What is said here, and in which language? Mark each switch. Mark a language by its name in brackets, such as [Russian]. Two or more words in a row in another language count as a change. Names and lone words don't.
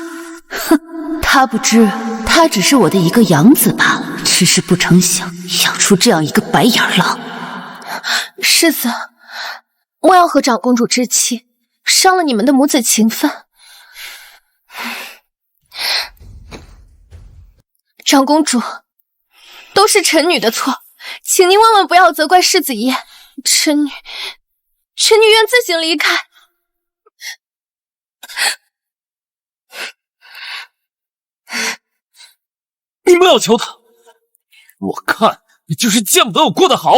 [Chinese] 哼，他不知，他只是我的一個養子罷了，只是不成想養出這樣一個白眼狼。世子，莫要和長公主置氣，傷了你們的母子情分。長公主，都是臣女的錯，請您萬萬不要責怪世子爺。臣女願自行離開。你不要求他，我看你就是見不得我過得好。